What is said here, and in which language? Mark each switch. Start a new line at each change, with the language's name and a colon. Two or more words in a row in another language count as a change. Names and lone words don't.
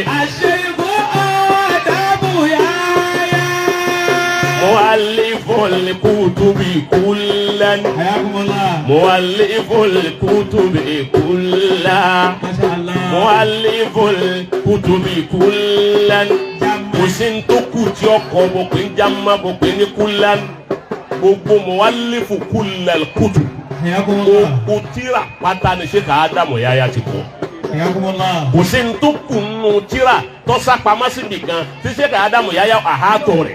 Arabic: Asheikhu Adamu Yahya. مؤلف الكتب كلا. مؤلف الكتب كلا. مؤلف الكتب كلا.
Yoruba: Kò sí ní tó kù tí ọkọ̀ bọ̀ pé ń jámá bọ̀ pé ní kullan.
Arabic: Gbogbo مؤلف كل الكتب.
Yoruba: Gbogbo tírà pátá ni Sheikh Adamu Yahya ti kọ. Kò sí ní tó kù nù tírà tó sápamọ́ síbi kan tí Sheikh Adamu Yahya àhátọ̀ rẹ̀.